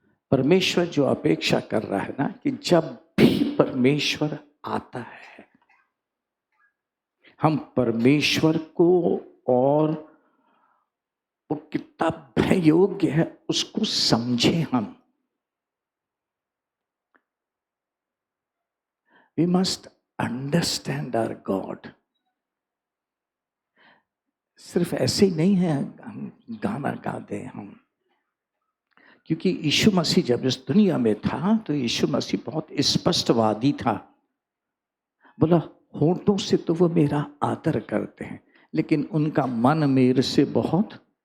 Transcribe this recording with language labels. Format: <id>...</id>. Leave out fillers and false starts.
<hi>परमेश्वर जो अपेक्षा कर रहा है ना, कि जब भी परमेश्वर आता है हम परमेश्वर को, और वो कितना भय योग्य है उसको समझें हम।</hi> <en>We must understand our God.</en> <hi>सिर्फ ऐसे ही नहीं है हम गाना गा दें हम, क्योंकि यीशु मसीह जब इस दुनिया में था तो यीशु मसीह बहुत स्पष्टवादी था। बोला, होठों से तो वो मेरा आदर करते हैं, लेकिन उनका मन मेरे से बहुत।</hi>